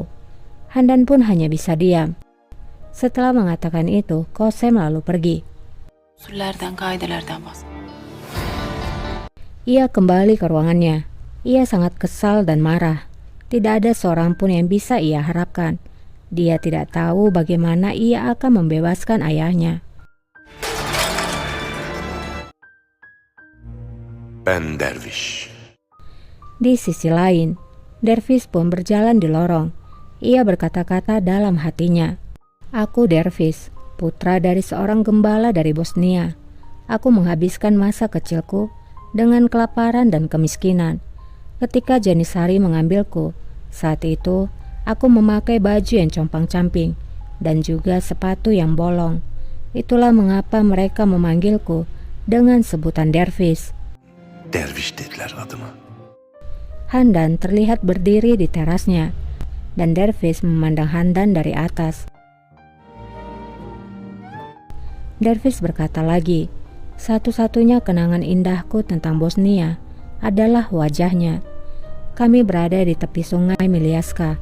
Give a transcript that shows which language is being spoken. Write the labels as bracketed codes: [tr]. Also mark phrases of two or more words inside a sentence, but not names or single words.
[id] Handan pun hanya bisa diam. Setelah mengatakan itu, Kosem lalu pergi. [tr] Usullerden, kaidelerden bahs. [id] Ia kembali ke ruangannya. Ia sangat kesal dan marah. Tidak ada seorang pun yang bisa ia harapkan. Dia tidak tahu bagaimana ia akan membebaskan ayahnya. [tr] Ben derviş. [id] Di sisi lain, Dervis pun berjalan di lorong. Ia berkata-kata dalam hatinya, aku Dervis, putra dari seorang gembala dari Bosnia. Aku menghabiskan masa kecilku dengan kelaparan dan kemiskinan. Ketika Janisari mengambilku, saat itu aku memakai baju yang compang-camping dan juga sepatu yang bolong. Itulah mengapa mereka memanggilku dengan sebutan Dervis. [tr] Derviş dediler adıma. [id] Handan terlihat berdiri di terasnya, dan Dervis memandang Handan dari atas. Dervis berkata lagi, satu-satunya kenangan indahku tentang Bosnia adalah wajahnya. Kami berada di tepi sungai Miliaska.